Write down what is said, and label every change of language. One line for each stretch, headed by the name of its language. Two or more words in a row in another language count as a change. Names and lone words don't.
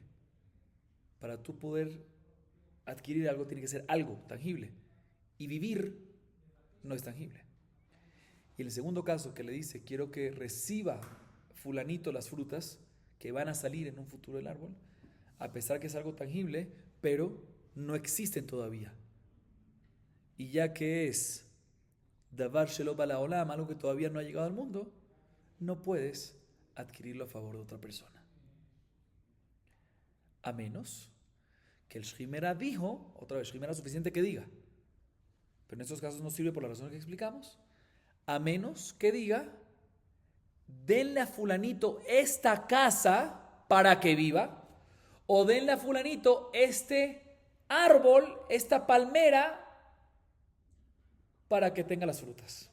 Spanish: Para tú poder adquirir algo tiene que ser algo tangible, y vivir no es tangible. Y en el segundo caso que le dice, quiero que reciba fulanito las frutas que van a salir en un futuro del árbol, a pesar que es algo tangible, pero no existen todavía. Y ya que es
Hebrew: דבר שלא בא לעולם,
Spanish: algo que todavía no ha llegado al mundo, no puedes adquirirlo a favor de otra persona. A menos que el shrimera dijo, otra vez, shrimera es suficiente que diga, pero en estos casos no sirve por la razón que explicamos, a menos que diga, denle a fulanito esta casa para que viva, o denle a fulanito este árbol, esta palmera, para que tenga las frutas.